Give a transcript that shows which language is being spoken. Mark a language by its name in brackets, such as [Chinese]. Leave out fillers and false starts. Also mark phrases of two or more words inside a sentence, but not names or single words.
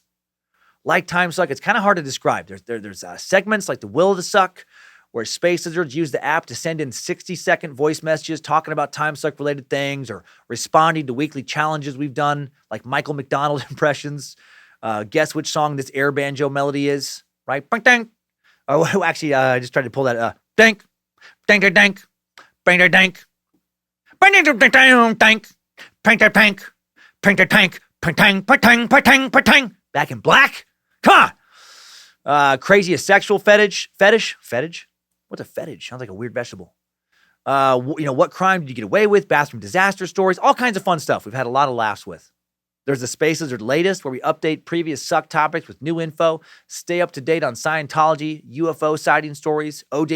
[English] Like Timesuck, it's kind of hard to describe. There's segments like the Will of the Suck, where Space Lizards use the app to send in 60-second voice messages talking about Timesuck-related things or responding to weekly challenges we've done, like Michael McDonald impressions. Guess which song this air banjo melody is, right? Bang, dang. Oh, actually, I just tried to pull that. Dank, dank, dank, bang, dank, dank, bang, dank, dank, dank, pang, tank, pang, tank, pang, tang, pang, tang, pang, tang, pang, tang. Back in black. Come on. Craziest sexual fetish. What's a fetish? Sounds like a weird vegetable. What crime did you get away with? Bathroom disaster stories. All kinds of fun stuff we've had a lot of laughs with. There's the Space Lizard latest, where we update previous suck topics with new info, stay up to date on Scientology, UFO sighting stories, O.J.